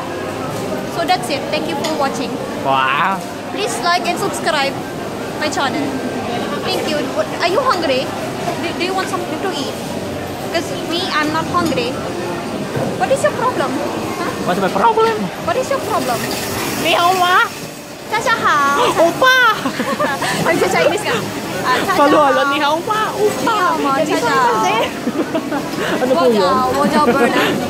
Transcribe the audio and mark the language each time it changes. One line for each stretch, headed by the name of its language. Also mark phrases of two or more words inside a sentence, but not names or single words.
English: So that's it. Thank you for watching. Wow. Please like and subscribe my channel. Thank you. Are you hungry? Do you want something to eat? Because me, I'm not hungry. What is your problem? Huh? What's my problem? What is your problem?
Chinese: 你好吗？大家好。欧巴。
Filipino: Nagsa-Chinese ka.
Chinese: Palolo, 你好吗. 你好吗？大家好。
Filipino: Ano po yun?
Chinese: 我叫 Berna。